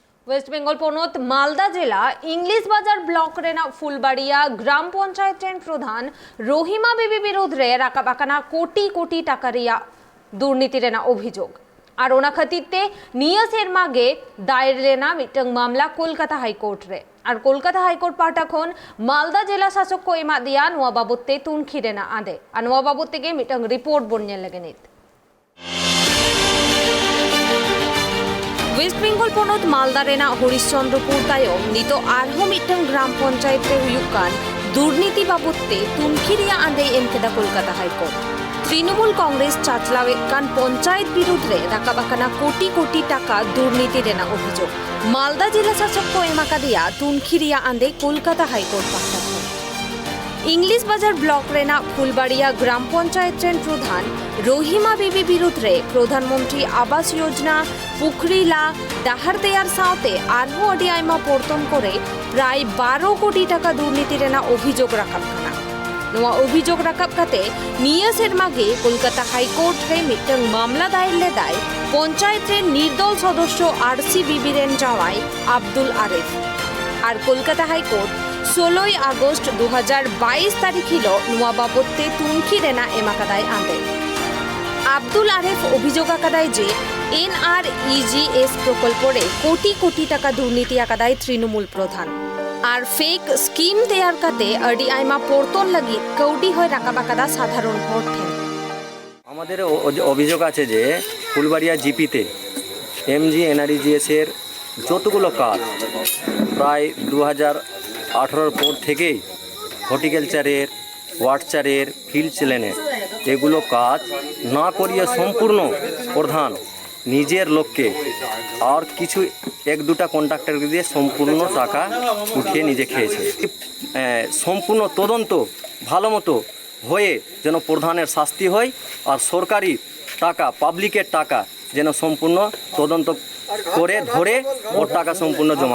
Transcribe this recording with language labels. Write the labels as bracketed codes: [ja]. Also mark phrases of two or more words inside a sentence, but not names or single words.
[sat] वेस्ट बेंगल पनत मालदा जिला इंग्लिश बाजार ब्लॉक रेना फुलबाड़िया ग्राम पंचायत प्रधान रहिमा बीबी बिरुद्ध राकाबाकाना कोटी कोटी टाका रिया दुर्नीति रेना अभियोग और ओना खातिरते निया सेरमागे दायर रेना मिटंग मामला कोलकाता हाईकोर्ट रे और कोलकाता हाईकोर्ट पाटा खन मालदा जिला शासक को एमा दिया नोआ बाबते तुनखी रेना आदे और नोआ बाबते के मिटंग रिपोर्ट बनने लगे नित वेस्ट बेंगल पनत मालदा रेना हरिश्चंद्रपुर तायम नित आरहो मिटंग ग्राम पंचायत रे हुयुकान दुर्नीति बाबते तुनखी रिया आंदे एम केदा कोलकाता हाईकोर्ट तृणमूल कांग्रेस चाचलावेद कान पंचायत बिरुद्ध रे राकाबाकाना कोटी कोटी टाका दुर्नीति रेना अभियोग मालदा जिला शासक को एमाका दिया तुनखी रिया आंदे कोलकाता हाईकोर्ट पाठा इंग्लिश बाजार ब्लॉक रेना फुलबाड़िया ग्राम पंचायत प्रधान रहिमा बीबी बिरुद्ध रे प्रधानमंत्री आवास योजना पुखरी ला डाहार तैयार सावते आरहो अडी आयमा पोर्तन करे प्राय 12 कोटी टाका दुर्नीति रेना अभियोग राखाब काना नोआ अभियोग राखाब काते निया सेरमागे कोलकाता हाईकोर्ट रे मिटंग मामला दायर लेदाय पंचायत रे निर्दल सदस्य आरसी बीबी रेन जावाई आब्दुल आरिफ और कोलकाता हाईकोर्ट 16 আগস্ট 2022 तारीख हिलो नोआ बाबते तुनखी रेना एमाकादाय आंदे आब्दुल आरिफ अभियोग आकादाय जे एनआरईजीएस प्रकल्प रे कोटी कोटी टाका दुर्नीति आकादाय तृणमूल प्रधान और [en] fake scheme [sat] तैयार काते अडी आयमा पोर्तन लगी कौडी होय राकाबाकादा साधारण हर ठेन [bn] আমাদের অভিযোগ আছে যে ফুলবাড়িয়া জিপিতে এমজি এনআরইজিএস এর যতগুলো কাজ প্রায় 2018 পর থেকেই হর্টিকালচারের ওয়াটারের ফিল্ড চ্যালেনের এগুলো কাজ না করিয়ে সম্পূর্ণ প্রধান নিজের লোককে আর কিছু এক দুটা কন্ট্রাক্টরকে দিয়ে সম্পূর্ণ টাকা উঠিয়ে নিজে খেয়েছে সম্পূর্ণ তদন্ত ভালো মতো হয়ে যেন প্রধানের শাস্তি হয় আর সরকারি টাকা পাবলিকের টাকা যেন সম্পূর্ণ তদন্ত করে ধরে ওর টাকা সম্পূর্ণ জমা